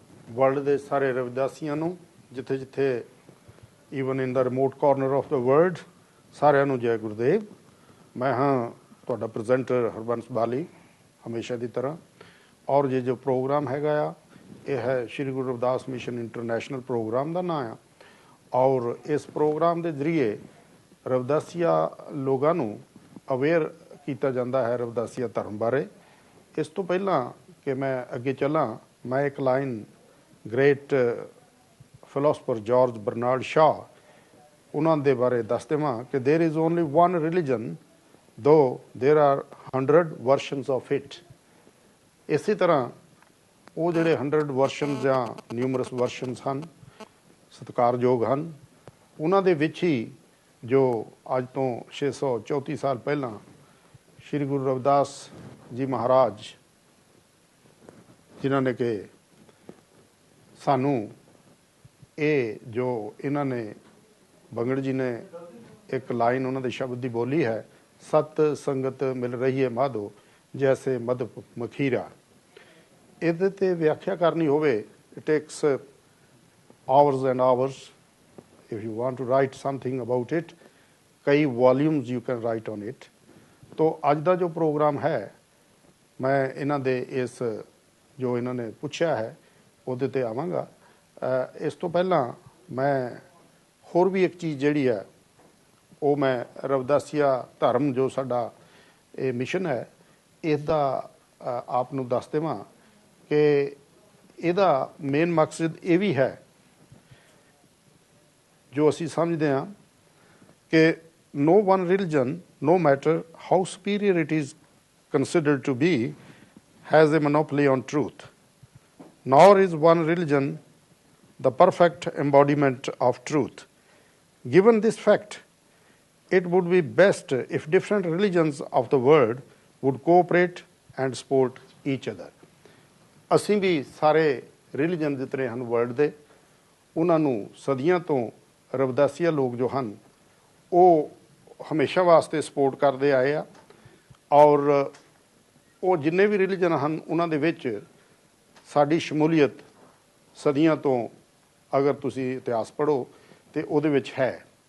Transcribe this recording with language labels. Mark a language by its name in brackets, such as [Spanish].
[Punjabi] World के सारे रविदासियों नूं जिथे जिथे [English] even in the remote corner of the world [Punjabi] सारिਆਂ नूं जय गुरदेव। मैं हाँ तुहाडा [Hindi] प्रजेंटर हरबंस बाली हमेशा की तरह और ये जो प्रोग्राम हैगा आ यह है Shri Guru Ravidas mission international programme का नाम आ और इस प्रोग्राम के जरिए [Punjabi] ਰਵਿਦਾਸੀਆ ਲੋਕਾਂ ਨੂੰ ਅਵੇਅਰ ਕੀਤਾ ਜਾਂਦਾ ਹੈ ਰਵਿਦਾਸੀਆ ਧਰਮ ਬਾਰੇ। ਇਸ ਤੋਂ ਪਹਿਲਾਂ ਕਿ ਮੈਂ ਅੱਗੇ ਚੱਲਾਂ, ਮੈਂ ਇੱਕ line great philosopher George Bernard ਸ਼ਾਹ ਉਹਨਾਂ ਦੇ ਬਾਰੇ ਦੱਸ ਦੇਵਾਂ ਕਿ [English] There is only one religion though there are 100 versions of it. [Punjabi] ਇਸੇ ਤਰ੍ਹਾਂ ਉਹ ਜਿਹੜੇ 100 ਵਰਸ਼ਨ ਜਾਂ ਨਿਊਮਰਸ ਵਰਸ਼ਨਸ ਹਨ, ਸਤਿਕਾਰਯੋਗ ਹਨ, ਉਹਨਾਂ ਦੇ ਵਿੱਚ ਹੀ ਜੋ ਅੱਜ ਤੋਂ 634 ਸਾਲ ਪਹਿਲਾਂ ਸ਼੍ਰੀ ਗੁਰੂ ਰਵਿਦਾਸ ਜੀ ਮਹਾਰਾਜ ਜਿਨ੍ਹਾਂ ਨੇ ਕਿ ਸਾਨੂੰ ਇਹ ਜੋ ਇਹਨਾਂ ਨੇ ਬੰਗੜ ਜੀ ਨੇ ਇੱਕ ਲਾਈਨ ਉਹਨਾਂ ਦੇ ਸ਼ਬਦ ਦੀ ਬੋਲੀ ਹੈ, ਸਤ ਸੰਗਤ ਮਿਲ ਰਹੀ ਹੈ ਮਾਧੋ ਜੈਸੇ ਮਧ ਮਖੀਰਾ। ਇਹਦੇ ਤੇ ਵਿਆਖਿਆ ਕਰਨੀ ਹੋਵੇ [English] it takes hours and hours. If you want to write something about it, ਕਈ volumes you can write on it. [Punjabi] तो ਅੱਜ ਦਾ ਜੋ ਪ੍ਰੋਗਰਾਮ ਹੈ ਮੈਂ ਇਹਨਾਂ ਦੇ ਇਸ ਜੋ ਇਹਨਾਂ ਨੇ ਪੁੱਛਿਆ ਹੈ ਉਹਦੇ ਤੇ ਆਵਾਂਗਾ। ਇਸ ਤੋਂ ਪਹਿਲਾਂ ਮੈਂ ਹੋਰ ਵੀ ਇੱਕ ਚੀਜ਼ ਜਿਹੜੀ ਹੈ ਉਹ ਮੈਂ ਰਵਿਦਾਸੀਆ ਧਰਮ ਜੋ ਸਾਡਾ ਇਹ ਮਿਸ਼ਨ ਹੈ ਇਸ ਦਾ ਆਪ ਨੂੰ ਦੱਸ ਦੇਵਾਂ ਕਿ ਇਹਦਾ ਮੇਨ ਮਕਸਦ ਇਹ ਵੀ ਹੈ ਜੋ ਅਸੀਂ ਸਮਝਦੇ ਹਾਂ ਕਿ [English] no one religion, no matter how superior it is considered to be, has a monopoly on truth. Nor is one religion the perfect embodiment of truth. Given this fact, it would be best if different religions of the world would cooperate and support each other. [Punjabi] ਅਸੀਂ ਵੀ ਸਾਰੇ religion ਜਿਤਨੇ ਹਨ world ਦੇ ਉਹਨਾਂ ਨੂੰ ਸਦੀਆਂ ਤੋਂ ਰਵਿਦਾਸੀਆ ਲੋਕ ਜੋ ਹਨ ਉਹ ਹਮੇਸ਼ਾ ਵਾਸਤੇ ਸਪੋਰਟ ਕਰਦੇ ਆਏ ਆ ਔਰ ਉਹ ਜਿੰਨੇ ਵੀ ਰਿਲੀਜਨ ਹਨ ਉਹਨਾਂ ਦੇ ਵਿੱਚ ਸਾਡੀ ਸ਼ਮੂਲੀਅਤ ਸਦੀਆਂ ਤੋਂ ਅਗਰ ਤੁਸੀਂ ਇਤਿਹਾਸ ਪੜ੍ਹੋ ਤੇ ਉਹਦੇ ਵਿੱਚ ਹੈ।